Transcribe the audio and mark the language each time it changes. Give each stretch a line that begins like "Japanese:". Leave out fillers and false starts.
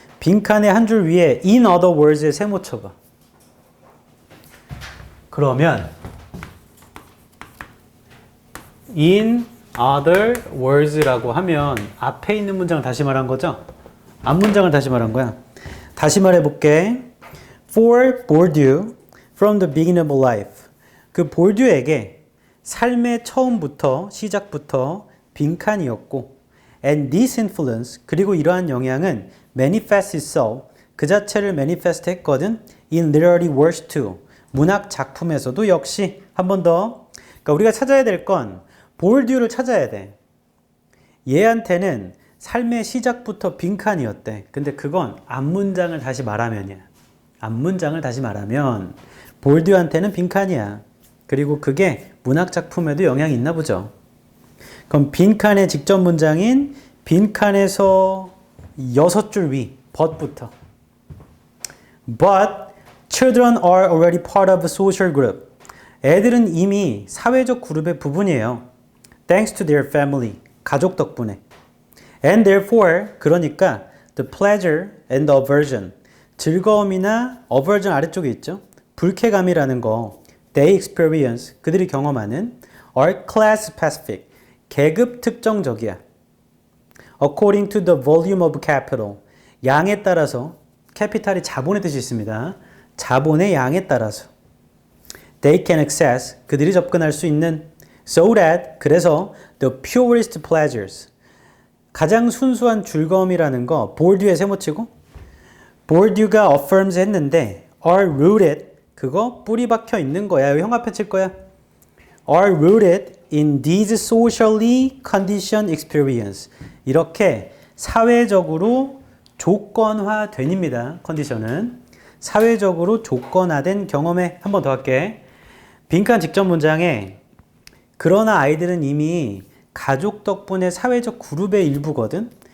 Korean: 빈칸의 한 줄 위에 in other words에 세모 쳐봐. 그러면 in other words라고 하면 앞에 있는 문장을 다시 말한 거죠? 앞 문장을 다시 말한 거야. 다시 말해볼게.
English: For Bourdieu, from the beginning of life.
Korean: 그 볼듀에게 삶의 처음부터, 시작부터 빈칸이었고
English: and this influence,
Korean: 그리고 이러한 영향은
English: manifest itself,
Korean: 그 자체를 manifest 했거든.
English: in literary works too.
Korean: 문학 작품에서도 역시 한 번 더. 그러니까 우리가 찾아야 될 건 볼듀를 찾아야 돼. 얘한테는 삶의 시작부터 빈칸이었대. 근데 그건 앞문장을 다시 말하면이야. 앞문장을 다시 말하면 볼듀한테는 빈칸이야. 그리고 그게 문학 작품에도 영향이 있나 보죠. 그럼 빈칸의 직접 문장인 빈칸에서 6줄 위, but부터.
English: But children are already part of a social group.
Korean: 애들은 이미 사회적 그룹의 부분이에요.
English: Thanks to their family.
Korean: 가족 덕분에.
English: And therefore,
Korean: 그러니까
English: the pleasure and the aversion.
Korean: 즐거움이나 aversion 아래쪽에 있죠. 불쾌감이라는 거.
English: They experience.
Korean: 그들이 경험하는
English: are class specific.
Korean: 계급 특정적이야.
English: According to the volume of capital.
Korean: 양에 따라서, 캐피탈이 자본의 뜻이 있습니다. 자본의 양에 따라서.
English: They can access.
Korean: 그들이 접근할 수 있는.
English: So that.
Korean: 그래서
English: the purest pleasures.
Korean: 가장 순수한 즐거움이라는 거 볼듀에 세모치고 볼듀가 affirms 했는데
English: are rooted.
Korean: 그거 뿌리 박혀 있는 거야. 형 앞에 칠 거야.
English: are rooted in these socially conditioned experience.
Korean: 이렇게 사회적으로 조건화된입니다. 컨디션은. 사회적으로 조건화된 경험에 한 번 더 할게. 빈칸 직접 문장에 그러나 아이들은 이미 가족 덕분에 사회적 그룹의 일부거든.